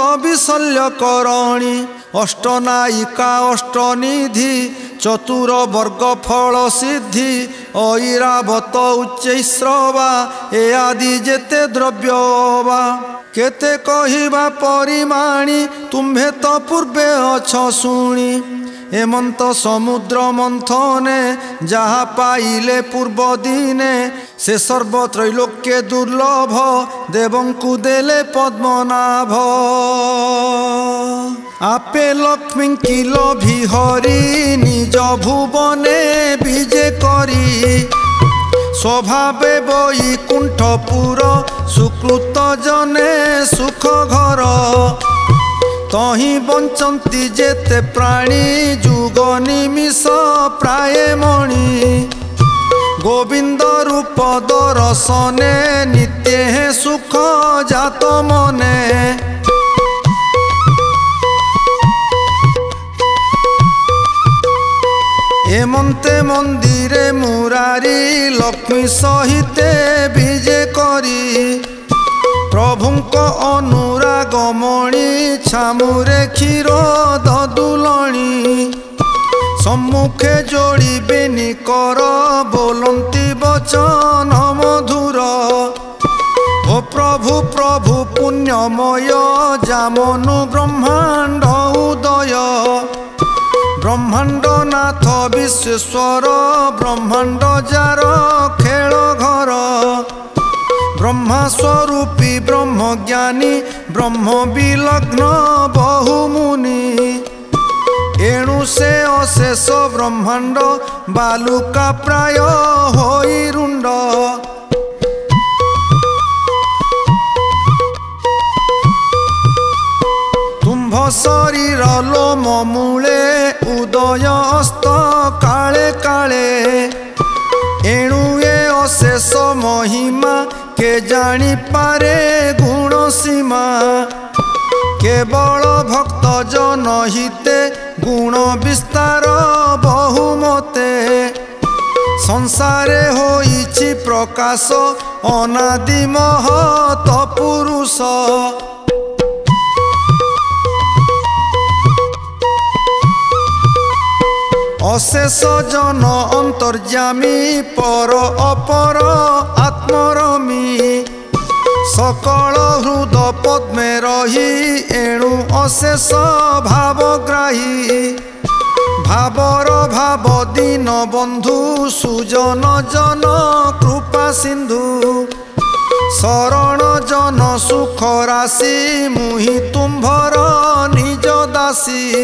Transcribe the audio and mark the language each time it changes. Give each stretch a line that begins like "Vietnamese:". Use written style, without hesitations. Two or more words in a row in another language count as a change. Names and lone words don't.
Odia: ବିଶଲ୍ୟ କରଣୀ ଅଷ୍ଟନାୟିକା ଅଷ୍ଟନିଧି ଚତୁର ବର୍ଗ ଫଳ ସିଦ୍ଧି ଐରାବତ ଉଚ୍ଚୈଶ୍ରବା ଏ ଆଦି ଯେତେ ଦ୍ରବ୍ୟବା କେତେ କହିବା ପରିମାଣୀ ତୁମ୍ଭେ ତୋ ପୂର୍ବେ ଅଛ ଶୁଣି ହେମନ୍ତ ସମୁଦ୍ର ମନ୍ଥନେ ଯାହା ପାଇଲେ ପୂର୍ବ ଦିନେ ସେ ସର୍ବତ୍ରୈଲୋକ୍ୟେ ଦୁର୍ଲଭ ଦେବଙ୍କୁ ଦେଲେ ପଦ୍ମନାଭ ଆପେ ଲକ୍ଷ୍ମୀ କିଲ ବିହରି ନିଜ ଭୁବନେ ବିଜେ କରି ସ୍ୱଭାବେ ବୈକୁଣ୍ଠପୁର ସୁକୃତ ଜନେ ସୁଖ ଘର ତହିଁ ବଞ୍ଚନ୍ତି ଯେତେ ପ୍ରାଣୀ ଯୁଗ ନିମିଷ ପ୍ରାୟ ମଣି ଗୋବିନ୍ଦ ରୂପ ଦର୍ଶନେ ନିତ୍ୟ ସୁଖ ଜାତ ମନେ ଏମନ୍ତେ ମନ୍ଦିରେ ମୁରାରି ଲକ୍ଷ୍ମୀ ସହିତେ ବିଜେ କରି ପ୍ରଭୁଙ୍କ ଅନୁରାଗମଣି ଛାମୁରେ କ୍ଷୀର ଦଦୁଳଣୀ ସମ୍ମୁଖେ ଯୋଡ଼ି ବେନି କର ବୋଲନ୍ତି ବଚନ ମଧୁର ଓ ପ୍ରଭୁ ପ୍ରଭୁ ପୁଣ୍ୟମୟ ଯାମନୁ ବ୍ରହ୍ମାଣ୍ଡ ଉଦୟ ବ୍ରହ୍ମାଣ୍ଡ ନାଥ ବିଶ୍ୱେଶ୍ୱର ବ୍ରହ୍ମାଣ୍ଡ ଯାର ଖେଳ ଘର ବ୍ରହ୍ମା ସ୍ୱରୂପୀ ବ୍ରହ୍ମ ଜ୍ଞାନୀ ବ୍ରହ୍ମ ବିଲଗ୍ନ ବହୁମୁନି ଏଣୁ ସେ ଅଶେଷ ବ୍ରହ୍ମାଣ୍ଡ ବାଲୁକା ପ୍ରାୟ ହୋଇ ରୁଣ୍ଡ ତୁମ୍ଭ ଶରୀର ଲୋମ ମୂଳେ ଉଦୟ ଅସ୍ତ କାଳେ କାଳେ ଏଣୁ ଏ ଅଶେଷ ମହିମା କେ ଜାଣି ପାରେ ଗୁଣ ସୀମା କେବଳ ଭକ୍ତ ଜନ ହିତେ ଗୁଣ ବିସ୍ତାର ବହୁମତେ ସଂସାରେ ହୋଇଛି ପ୍ରକାଶ ଅନାଦି ମହତ ପୁରୁଷ ଅଶେଷ ଜନ ଅନ୍ତର୍ଯ୍ୟାମୀ ପର ଅପର ଆତ୍ମରମୀ ସକଳ ହୃଦ ପଦ୍ମେ ରହି ଏଣୁ ଅଶେଷ ଭାବଗ୍ରାହୀ ଭାବର ଭାବ ଦୀନ ବନ୍ଧୁ ସୁଜନ ଜନ କୃପା ସିନ୍ଧୁ ଶରଣ ଜନ ସୁଖ ରାଶି ମୁହିଁ ତୁମ୍ଭର ନିଜ ଦାସୀ।